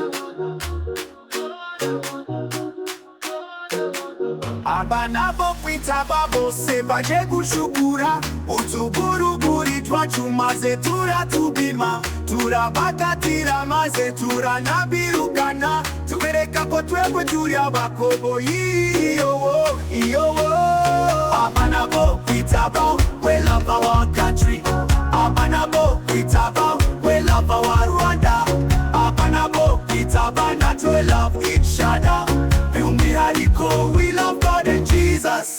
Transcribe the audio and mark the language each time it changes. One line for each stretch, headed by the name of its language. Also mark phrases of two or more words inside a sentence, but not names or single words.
Kinyarwanda: Abana bo kwitaba bose baje gushukura utuburuguri twacu maze turatubima turabakatira maze turanabirukana tubereka ko twebwe turi abakoboyi iyo. Abana bo kwitaba,
English: we love our country.
Kinyarwanda: Abana bo kwitaba,
English: we love our Rwanda.
Kinyarwanda: Abana bo kwitaba,
English: not we love each other. We love God and Jesus.